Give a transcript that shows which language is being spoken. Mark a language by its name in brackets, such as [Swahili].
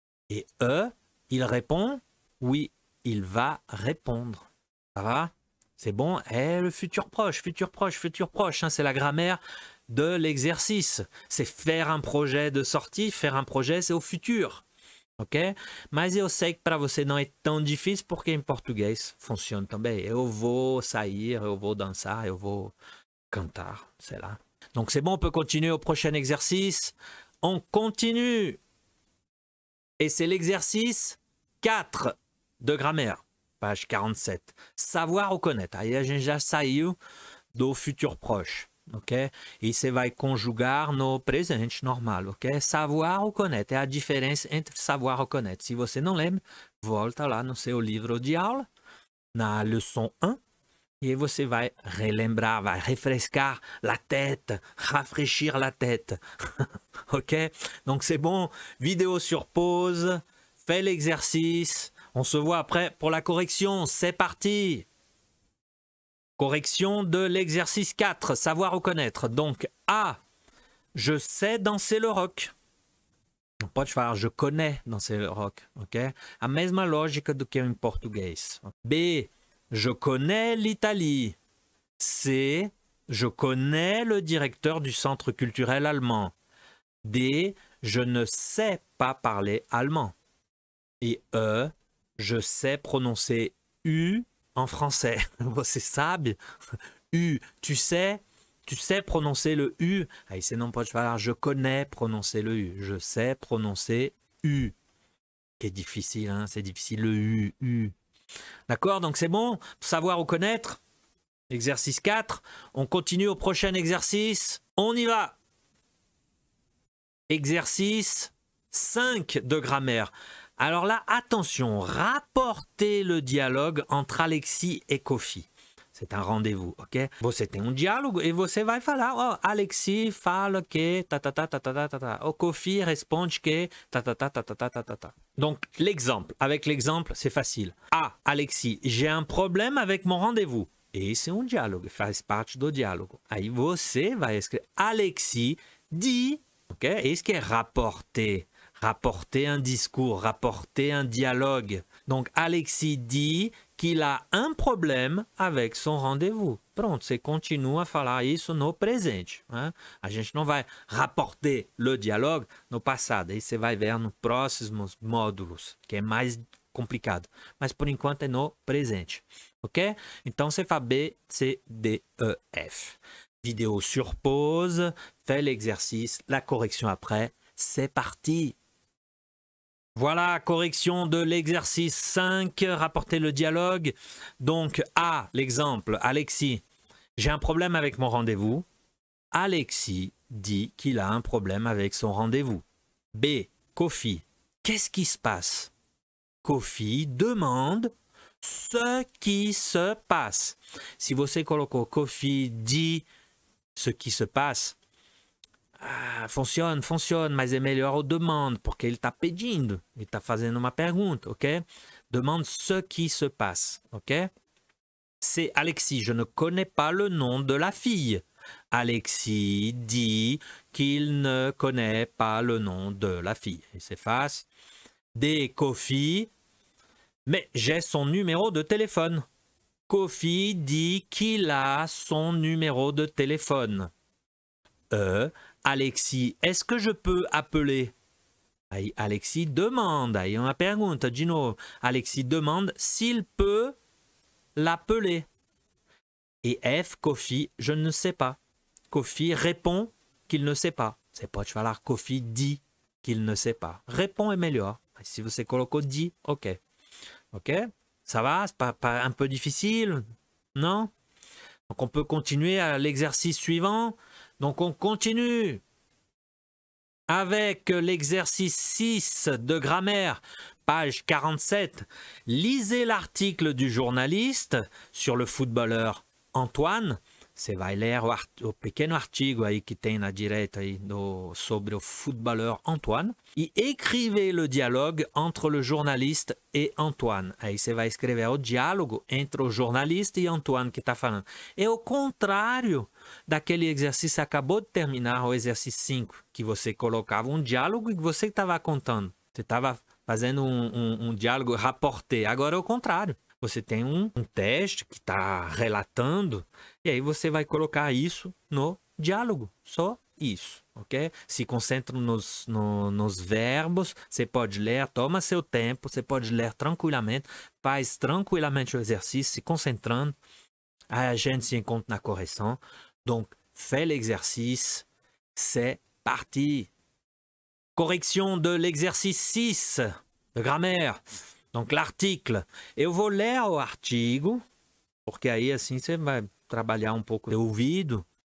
[French] Et E, il répond. Oui, il va répondre. Ça va? C'est bon, et le futur proche, hein, c'est la grammaire de l'exercice. C'est faire un projet de sortie, faire un projet, c'est au futur. Ok? [Portuguese] Mas eu sei que para você não é tão difícil, porque em português funciona também. Eu vou sair, eu vou dançar, eu vou cantar, [French] c'est là. Donc c'est bon, on peut continuer au prochain exercice. On continue. Et c'est l'exercice 4 de grammaire. Page 47. Savoir ou connaître. [Portuguese] Aí a gente já saiu do futur proche, ok? E você vai conjugar no presente normal, ok? Savoir ou connaître. É a diferença entre savoir ou connaître. Se você não lembra, volta lá no seu livro de aula, na leçon 1, E você vai relembrar, vai refrescar la tête, [French] rafraîchir la tête. Ok? Donc c'est bon, vidéo sur pause, fais l'exercice. On se voit après pour la correction. C'est parti! Correction de l'exercice 4, savoir reconnaître. Donc A, je sais danser le rock. [Portuguese] Não pode falar [French] je connais danser le rock. [Portuguese] Ok? A mesma lógica do que em português. [French] B, je connais l'Italie. C, je connais le directeur du centre culturel allemand. D, je ne sais pas parler allemand. Et E, je sais prononcer U en français. [Portuguese] Você sabe? [French] U, tu sais prononcer le U. [Portuguese] Aí você não pode falar [French] je connais prononcer le U. Je sais prononcer U. Qui est difficile, hein? C'est difficile le U. D'accord? Donc c'est bon? Savoir ou connaître? Exercice 4. On continue au prochain exercice. On y va! Exercice 5 de grammaire. Alors là, attention, rapportez le dialogue entre Alexis et Kofi. C'est un rendez-vous, ok? [Portuguese] Você tem diálogo e você vai falar, oh, Alexis fala que ta ta ta ta ta ta ta. O Kofi responde que ta ta ta ta ta ta ta ta. [French] Donc l'exemple, avec l'exemple, c'est facile. Ah, Alexis, j'ai un problème avec mon rendez-vous. [Portuguese] Esse é diálogo, faz parte do diálogo. Aí você vai escrever, [French] Alexis dit, [Portuguese] ok? Esse que é rapporter. [French] Rapporter un discours, rapporter un dialogue. Donc Alexis dit qu'il a un problème avec son rendez-vous. [Portuguese] Pronto, você continua a falar isso no presente. Né? A gente não vai [French] rapporter le dialogue [Portuguese] no passado. Aí você vai ver nos próximos módulos, que é mais complicado. Mas por enquanto é no presente. Ok? Então você faz B, C, D, E, F. [French] Vidéo sur pause, fais l'exercice, la correction après. C'est parti! Voilà, correction de l'exercice 5, rapporter le dialogue. Donc, A, l'exemple, Alexis, j'ai un problème avec mon rendez-vous. Alexis dit qu'il a un problème avec son rendez-vous. B, Kofi, qu'est-ce qui se passe? Kofi demande ce qui se passe. [Portuguese] Si você colocou [French] Kofi dit ce qui se passe, [Portuguese] funciona, mas é melhor o demande, porque ele está pedindo, ele está fazendo uma pergunta, ok? [French] Demande ce qui se passe, ok? C'est Alexis, je ne connais pas le nom de la fille. Alexis dit qu'il ne connaît pas le nom de la fille. Il s'efface. D, Kofi, mais j'ai son numéro de téléphone. Kofi dit qu'il a son numéro de téléphone. Alexis, est-ce que je peux appeler? [Portuguese] Aí [French] Alexis demande, [Portuguese] aí uma pergunta de novo. [French] Alexis demande s'il peut l'appeler. Et F, Kofi, je ne sais pas. Kofi répond qu'il ne sait pas. [Portuguese] Você pode falar [French] Kofi dit qu'il ne sait pas. Répond [Portuguese] é melhor. Si você colocou dit, ok. Ok? [French] Ça va? C'est pas un peu difficile? Non? Donc on peut continuer à l'exercice suivant. Donc on continue avec l'exercice 6 de grammaire, page 47. Lisez l'article du journaliste sur le footballeur Antoine. [Portuguese] Você vai ler o pequeno artigo aí que tem na direita aí sobre o footballeur Antoine. [French] E écrivez le dialogue entre le journaliste et Antoine. [Portuguese] Aí você vai escrever o diálogo entre o jornalista e Antoine que está falando. É o contrário daquele exercício que acabou de terminar, o exercício 5, que você colocava um diálogo e você estava contando. Você estava fazendo um diálogo rapporté. Agora é o contrário. Você tem um teste que está relatando e aí você vai colocar isso no diálogo. Só isso, ok? Se concentra nos verbos. Você pode ler, toma seu tempo. Você pode ler tranquilamente. Faz tranquilamente o exercício, se concentrando. Aí a gente se encontra na correção. [French] Donc, fais l'exercice. C'est parti. Correction de l'exercice 6 de grammaire. Donc, l'article. [Portuguese] Eu vou ler o artigo, porque aí assim você vai trabalhar um pouco de ouvido.